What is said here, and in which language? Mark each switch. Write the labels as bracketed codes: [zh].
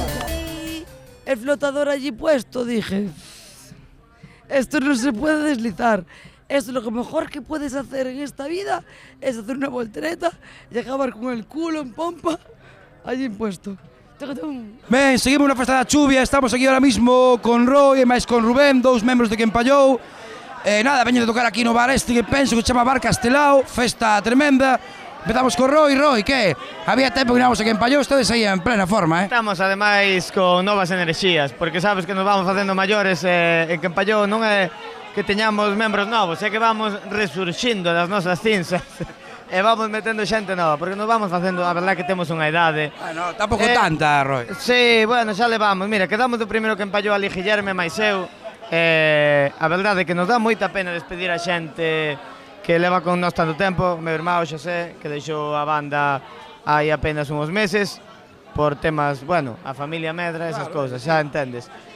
[es] Y el flotador allí puesto, dije, esto no se puede deslizar. Esto es lo mejor que puedes hacer en esta vida, es hacer una voltereta y acabar con el culo en pompa allí puesto. [gl] Ben, seguimos na festa da chuvia, estamos aquí [es] ahora mismo [gl] con Roy e máis con Rubén, dous membros de Quen Pallou. Nada, veñen de tocar aquí no bar este que penso que se chama Bar Castelao, festa tremenda. Empezamos con Roy, que había tempo que íbamos a Quen Pallou, estades aí en plena forma, Estamos ademais con novas enerxías, porque sabes que nos vamos facendo maiores en Quen Pallou non é que teñamos membros novos, é que vamos resurxindo das nosas cinzas. E vamos metendo xente nova, porque nos vamos facendo, a verdade que temos unha idade. Bueno, tampouco tanta, Roy. Sí, bueno, xa levamos. Mira, quedamos do primeiro que empallou ali Guillerme máis eu. A verdade é que nos dá moita pena despedir a xente que leva con nós tanto tempo. Meu irmão Xosé, que deixou a banda hai apenas uns meses, por temas, bueno, a familia medra, esas cousas, xa entendes.